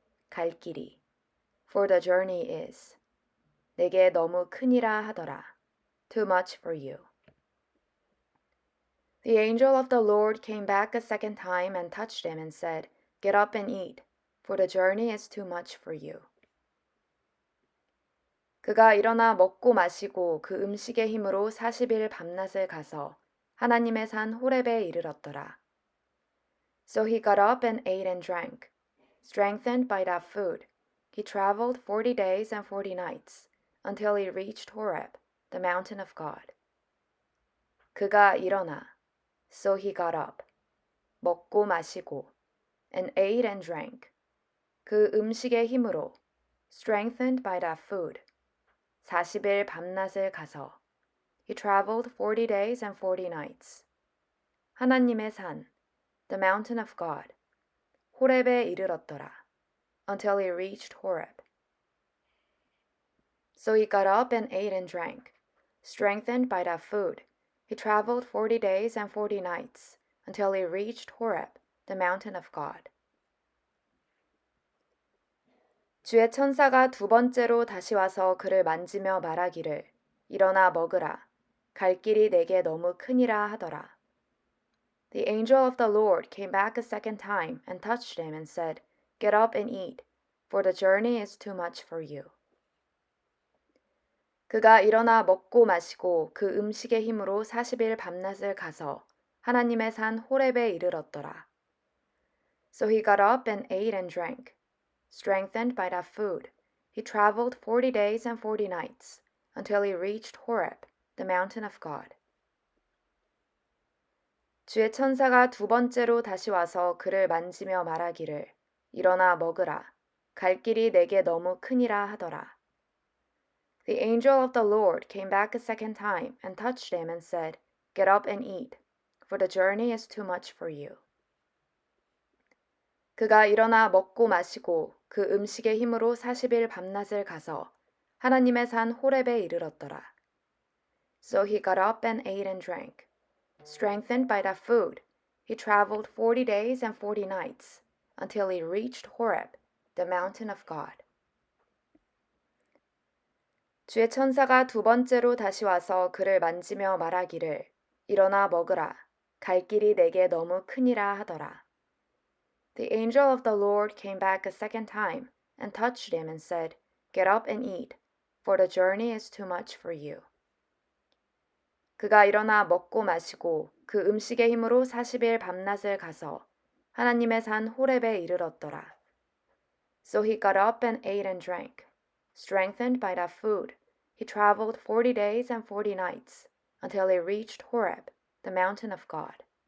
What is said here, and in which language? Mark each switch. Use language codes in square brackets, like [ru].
[ko] 갈 길이, [en] for the journey is, [ko] 내게 너무 크니라 하더라, [en] too much for you. The angel of the Lord came back a second time and touched him and said, Get up and eat, for the journey is too much for you. [ko] 그가 일어나 먹고 마시고 그 음식의 힘으로 40일 밤낮을 가서 하나님의 산 호렙에 이르렀더라. [en] So he got up and ate and drank. Strengthened by that food, he traveled 40 days and 40 nights until he reached Horeb, the mountain of God. [ko] 그가 일어나, [en] so he got up, [ko] 먹고 마시고, [en] and ate and drank. [ko] 그 음식의 힘으로, [en] strengthened by that food, [ko] 40일 밤낮을 가서, [en] he traveled 40 days and 40 nights. [ko] 하나님의 산, [en] the mountain of God, [ko] 호렙에 이르렀더라, [en] until he reached Horeb. So he got up and ate and drank. Strengthened by that food, he traveled 40 days and 40 nights until he reached Horeb, the mountain of God. [ko] 주의 천사가 두 번째로 다시 와서 그를 만지며 말하기를 일어나 먹으라. 갈 길이 내게 너무 크니라 하더라. [en] The angel of the Lord came back a second time and touched him and said, Get up and eat, for the journey is too much for you. [ko] 그가 일어나 먹고 마시고 그 음식의 힘으로 40일 밤낮을 가서 하나님의 산 호렙에 이르렀더라. [en] So he got up and ate and drank. Strengthened by that food, he traveled 40 days and 40 nights until he reached Horeb, the mountain of God. [ko] 주의 천사가 두 번째로 다시 와서 그를 만지며 말하기를 일어나 먹으라. 갈 길이 내게 너무 크니라 하더라. [en] The angel of the Lord came back a second time and touched him and said, Get up and eat, for the journey is too much for you. [ko] 그가 일어나 먹고 마시고 그 음식의 힘으로 40일 밤낮을 가서 하나님의 산 호렙에 이르렀더라. [en] So he got up and ate and drank. Strengthened by that food, he traveled 40 days and 40 nights until he reached Horeb, the mountain of God. [ko] 주의 천사가 두 번째로 다시 와서 그를 만지며 말하기를 일어나 먹으라. 갈 길이 내게 너무 크니라 하더라. [en] The angel of the Lord came back a second time and touched him and said, Get up and eat, for the journey is too much for you. [ko] 그가 일어나 먹고 마시고 그 음식의 힘으로 40일 밤낮을 가서 하나님의 산 호렙에 이르렀더라. [en] So he got up and ate and drank. Strengthened by that food, he traveled 40 days and 40 nights until he reached Horeb, the mountain of God.